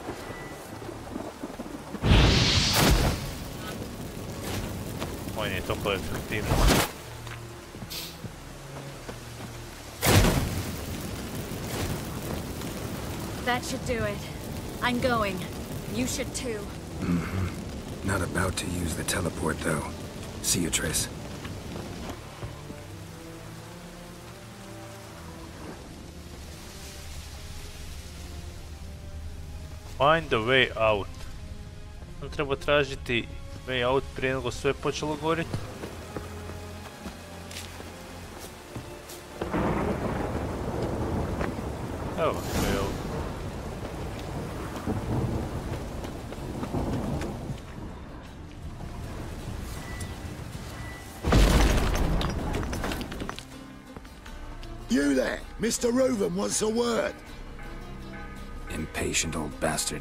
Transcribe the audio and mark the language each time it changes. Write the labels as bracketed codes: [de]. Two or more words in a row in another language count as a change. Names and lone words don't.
[hr] Ovo nije toliko efektivno. [en] That should do it. I'm going. You should too. Not about to use the teleport, though. See you, Triss. Find the way out. [hr] Sam treba tražiti [en] way out [hr] prije nego sve počelo goriti. Evo, [en] way out. You there, Mr. Reuven wants a word. Impatient old bastard.